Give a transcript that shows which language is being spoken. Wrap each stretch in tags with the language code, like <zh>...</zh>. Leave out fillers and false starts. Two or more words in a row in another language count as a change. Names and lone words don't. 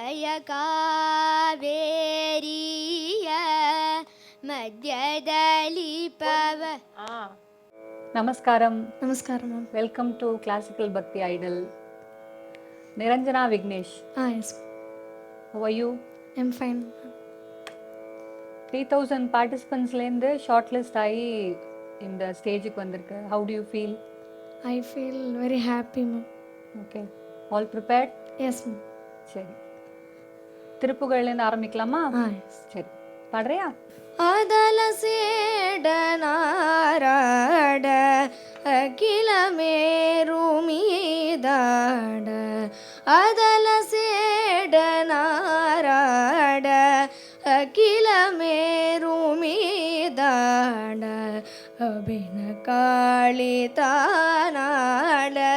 <kn>ಕಾವೇರಿಯ ಮಧ್ಯದಲ್ಲಿ ನಮಸ್ಕಾರಂ. ನಮಸ್ಕಾರ ಮ್ಯಾಮ್.</kn> <en>Welcome to Classical Bhakti Idol. Niranjana Vignesh. Yes. How are you? I am fine.</en> <ta>3000 பார்ட்டிசிபென்ட்ஸ்லேருந்து</ta> <en>short list</en> <ta>ஆகி இந்த ஸ்டேஜுக்கு வந்திருக்கு.</ta> <en>How do you feel? I feel very happy ma'am. Okay, all prepared? Yes ma'am.</en> <ta>சரி, திருப்புகழ்லேருந்து ஆரம்பிக்கலாமா? சரி, பாடுறியா? அதல சேடனாராட அகில மேருமீதாட அதல சேடனாராட அகில மேருமீதாட அபின காளி தானாட</ta>